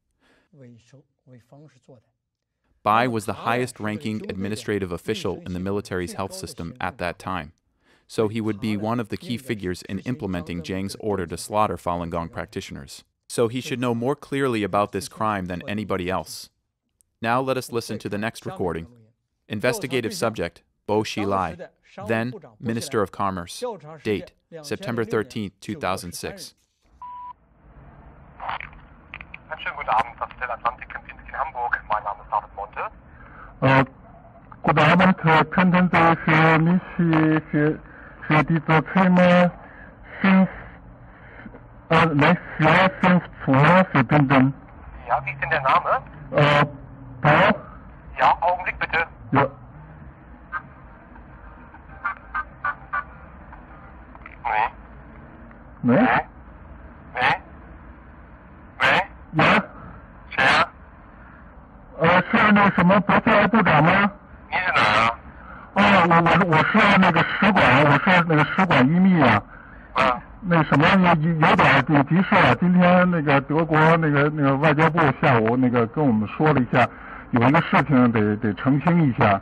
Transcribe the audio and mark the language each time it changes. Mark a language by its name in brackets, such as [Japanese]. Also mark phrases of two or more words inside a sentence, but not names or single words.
[English] Bai was the highest-ranking administrative official in the military's health system at that time, so he would be one of the key figures in implementing Jiang's order to slaughter Falun Gong practitioners. So he should know more clearly about this crime than anybody else. Now let us listen to the next recording. Investigative subject, Bo Xilai, then Minister of Commerce. Date, September 13, 2006. [German] Schönen guten Abend, das Hotel Atlantik in Hamburg. Mein Name ist David Monte. Guten Abend, könnten Sie für mich für diese Firma 5 verbinden? Ja, wie ist denn der Name? Paul? Ja, Augenblick bitte. Ja. Nee? Ja? [Chinese] 是那什么国家部长吗？你是哪啊？我是那个使馆，我是那个使馆一秘啊。那什么有点急事啊，今天那个德国那个外交部下午那个跟我们说了一下，有一个事情得澄清一下。